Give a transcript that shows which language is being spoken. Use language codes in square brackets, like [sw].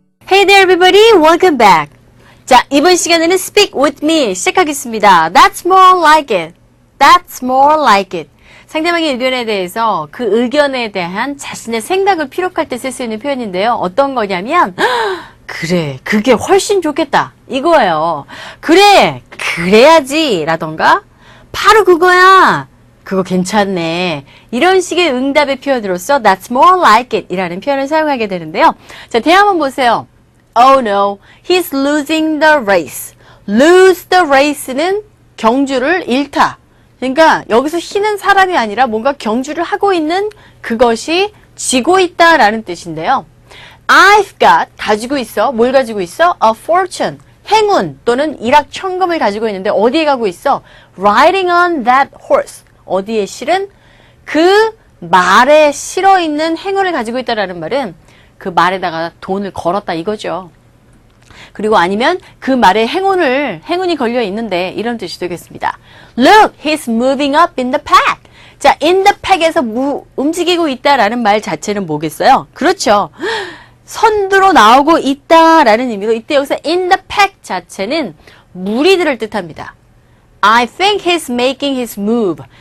[en] Hey there everybody, welcome back. [ko] 자, 이번 시간에는 Speak with me 시작하겠습니다. [en] That's more like it. That's more like it. [ko] 상대방의 의견에 대해서 그 의견에 대한 자신의 생각을 피력할 때 쓸 수 있는 표현인데요. 어떤 거냐면 그래, 그게 훨씬 좋겠다. 이거예요. 그래, 그래야지 라던가 바로 그거야. 그거 괜찮네. 이런 식의 응답의 표현으로서 That's more like it 이라는 표현을 사용하게 되는데요. 자, 대화 한번 보세요. [en] Oh no, he's losing the race. [ko] Lose the race는 경주를 잃다. 그러니까 여기서 he는 사람이 아니라 뭔가 경주를 하고 있는 그것이 지고 있다라는 뜻인데요. [en] I've got, [ko] 가지고 있어. 뭘 가지고 있어? [en] A fortune. [ko] 행운 또는 일확천금을 가지고 있는데 어디에 가고 있어? [en] Riding on that horse. [ko] 어디에 실은? 그 말에 실어 있는 행운을 가지고 있다라는 말은 그 말에다가 돈을 걸었다 이거죠. 그리고 아니면 그 말에 행운이 걸려 있는데 이런 뜻이 되겠습니다. [en] Look, he's moving up in the pack. [ko] 자, in the pack에서 움직이고 있다라는 말 자체는 뭐겠어요? 그렇죠. 선두로 나오고 있다라는 의미로 이때 여기서 in the pack 자체는 무리들을 뜻합니다. [en] I think he's making his move.